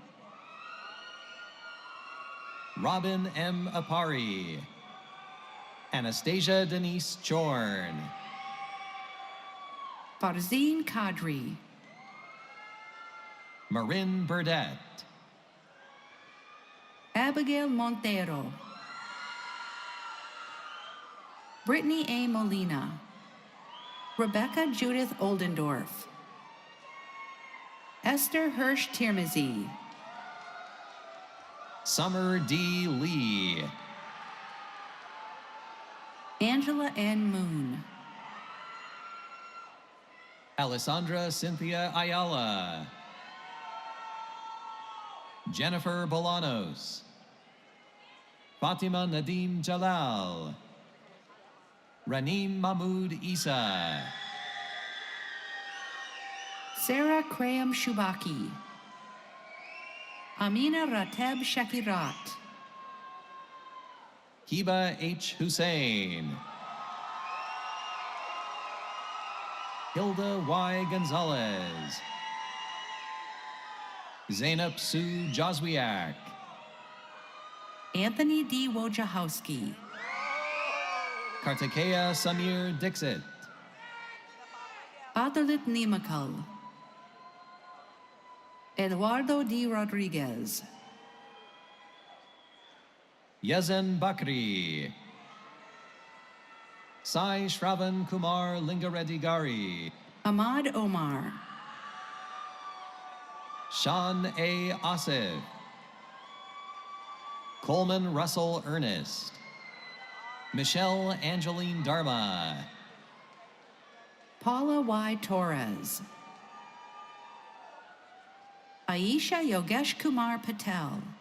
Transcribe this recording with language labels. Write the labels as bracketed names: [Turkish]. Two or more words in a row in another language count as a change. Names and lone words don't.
[English] Robin M. Apari. Anastasia Denise Chorn. Farzine Kadri. Marin Burdett. Abigail Montero. Brittany A. Molina. Rebecca Judith Oldendorf. Esther Hirsch Tirmizi. Summer D. Lee. Angela N. Moon. Alessandra Cynthia Ayala. Jennifer Bolanos. Fatima Nadim Jalal. Ranim Mahmoud Isa. Sarah Graham Shubaki. Amina Rateb Shakirat. Hiba H. Hussein. Hilda Y. Gonzalez. Zainab Sue Joswiak. Anthony D. Wojciechowski. Kartikeya Samir Dixit. Adalit Nimakal. Eduardo D. Rodriguez. Yazen Bakri. Sai Shravan Kumar Lingareddy Gari. Ahmad Omar. Sean A. Asif. Coleman Russell Ernest. Michelle Angeline Dharma. Paula Y. Torres. Aisha Yogesh Kumar Patel.